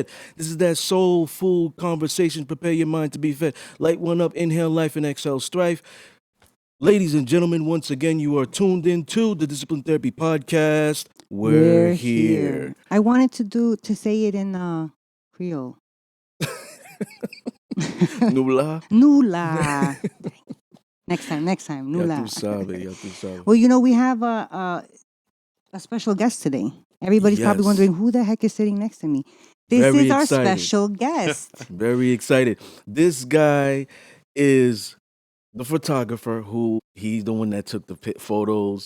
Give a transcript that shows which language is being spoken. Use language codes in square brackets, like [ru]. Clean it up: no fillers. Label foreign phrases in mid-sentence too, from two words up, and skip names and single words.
[en] This is that soul food conversation. Prepare your mind to be fed. Light one up, inhale life, and exhale strife. Ladies and gentlemen, once again, you are tuned into the Discipline Therapy Podcast. We're here. I wanted to say it in Creole. [ht] Nula. [en] Nula. Next time. [es] Ya [ht] Nula. [es] tu sabe. [en] Well, we have a special guest today. Everybody's probably Yes. wondering who the heck is sitting next to me. This Very is our excited. special guest. Very excited. This guy is the photographer he's the one that took the photos.